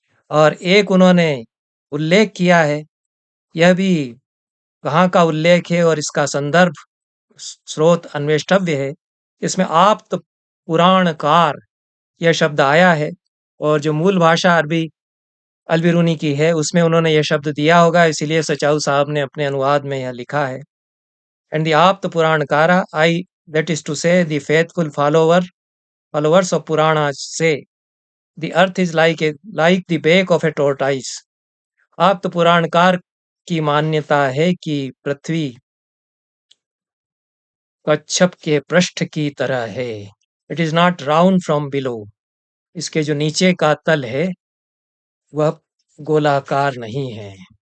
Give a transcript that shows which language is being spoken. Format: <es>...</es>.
<hi>और एक उन्होंने उल्लेख किया है, यह भी कहाँ का उल्लेख है और इसका संदर्भ स्रोत अन्वेष्टव्य है। इसमें आप्त पुराणकार यह शब्द आया है और जो मूल भाषा अरबी अल-बिरूनी की है उसमें उन्होंने यह शब्द दिया होगा, इसीलिए सचाऊ साहब ने अपने अनुवाद में यह लिखा है।</hi> <en>And the आप्त पुराणकारा I that is to say the faithful followers of Puranas say the earth is like the back of a tortoise।</en> <hi>आप्त पुराणकार की मान्यता है कि पृथ्वी कच्छप के पृष्ठ की तरह है।</hi> <en>It is not round from below.</en> <hi>इसके जो नीचे का तल है वह गोलाकार नहीं है।</hi>